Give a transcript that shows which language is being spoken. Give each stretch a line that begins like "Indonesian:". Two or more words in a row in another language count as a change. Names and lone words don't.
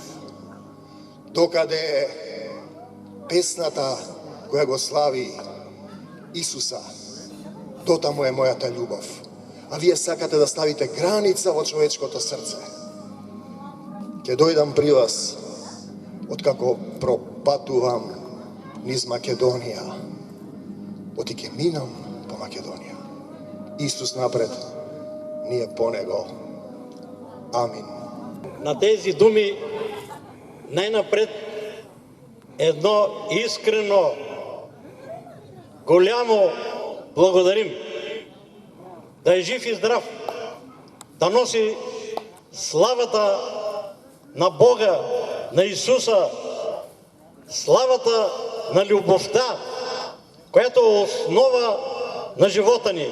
Macedonian: Докаде е песната која го слави Исуса, дотаму е мојата љубов. А вие сакате да ставите граница во човечкото срце. Ќе дојдам при вас откако пропатувам низ Македонија. Оти ќе минам по Македонија. Исус напред, ние по него. Амин.
Bulgarian: На тези думи најнапред едно искрено голямо благодарим. Да е жив и здрав, да носи славата на Бога, на Исуса, славата на любовта, която е основа на живота ни.